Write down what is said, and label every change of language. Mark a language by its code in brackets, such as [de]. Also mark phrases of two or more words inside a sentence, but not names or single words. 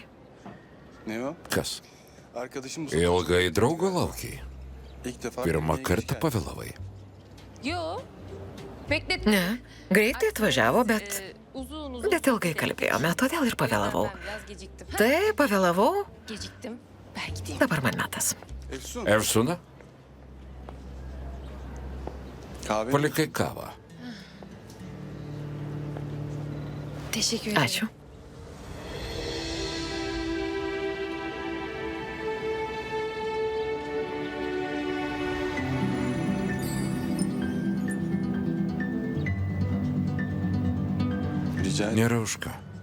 [tr] Ne o? [lt] Kas? [tr] Arkadaşım bu [lt] Ilgai draugo laukiai. [tr] ilk defa [lt] Pirmą [tr] birlikte [lt] kartą [tr] gelmiş. [lt] pavėlavai. [tr] Yo. Beklet. ne, [lt] greitai atvažiavo, bet [tr] Uzun [lt] ilgai kalbėjome, todėl ir pavėlavau. [tr] Ben biraz geciktim. [lt] Tai pavėlavau, [tr] Geciktim. Ben gideyim. [lt] dabar man metas. [tr] Efsun, [lt] Efsuna, [tr] kahve [lt] palikai kavą. [tr] Teşekkür ederim. [lt] Ačiū. [tr] rica ederim. [lt] Nėra už ką.